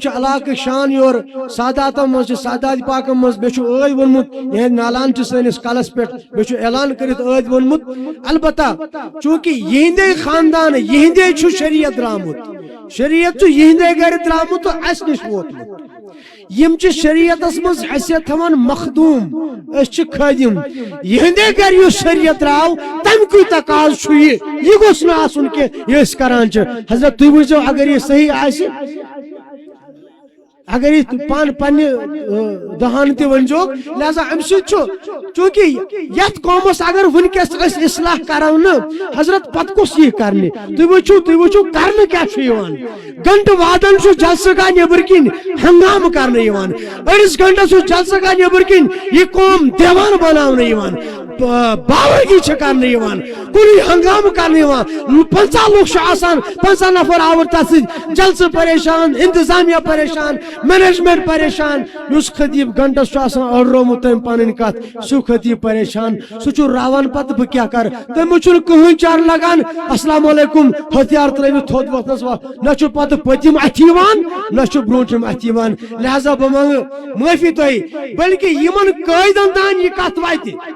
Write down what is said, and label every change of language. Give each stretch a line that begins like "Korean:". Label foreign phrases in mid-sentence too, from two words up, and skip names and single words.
Kashmiri: چھِ علاقٕکۍ شان یورٕ ساداتن منٛز چھِ سادات پاکن منٛز مےٚ چھُ ٲدۍ ووٚنمُت یِہنٛدۍ نالان چھِ سٲنِس کلس پٮ۪ٹھ مےٚ چھُ اعلان کٔرِتھ ٲدۍ ووٚنمُت البتہ چوٗنٛکہِ یِہنٛدے خاندان یِہنٛدے چھُ شریعت درامُت شریعت چھُ یِہنٛدے گرِ درامُت تہٕ اسہِ نِش ووتمُت یم چھ شریعتس مز حیثیت تھوان مخدوم اس چھ خادم یہندے گر یس شریعت راو تم کی تقاض چھ یہ گوس نہ آسن کہ یہ اس کران چھ حضرت تُہۍ وٕچھو اگر یہ صحیح آسہِ اگر یہ پنہ دہان تہ ونجو لہذا ام سۭتۍ چھُ چونکہ یتھ قومس اگر ونکس اس اصلاح کرو نا حضرت پتہ کُس یہ کرنہِ تُہۍ وٕچھو کرنہٕ کیاہ چھُ یِوان گنٹہٕ وادن چھُ جلسہٕ گاہ نیبر کِنۍ ہنگامہٕ کرنہٕ یِوان أڑِس گنٹس چھُ جلسہٕ گاہ نیبر کِنۍ یہ قوم دیوان بناونہٕ یِوان باوگی چھ کرنے یوان کُنی ہنگامہ کرنے یوان 50 لوگ چھ آسان 50 نفر آور تتھ سۭتۍ جلسہ پریشان انتظامیہ پریشان مینجمنٹ پریشان اس خطیب گھنٹس چھ آسان اوڑرومُت تم پنن کتھ سُہ خطیب پریشان سُہ چھُ راوان پتہ بہ کیاہ کر تٔمِس چھُنہٕ کٕہٕنۍ چار لگان
Arabic: السلام علیکم
Kashmiri: ہتھیار ترٲوِتھ تھوٚد وۄتھنس نہ چھُ پتہ پٔتِم اتھِ یِوان نہ چھُ برونٛٹھِم اتھِ یِوان لہذا بہ منگہٕ معٲفی تۄہہِ بلکہ یمن قٲیدن تام یہ کتھ واتہِ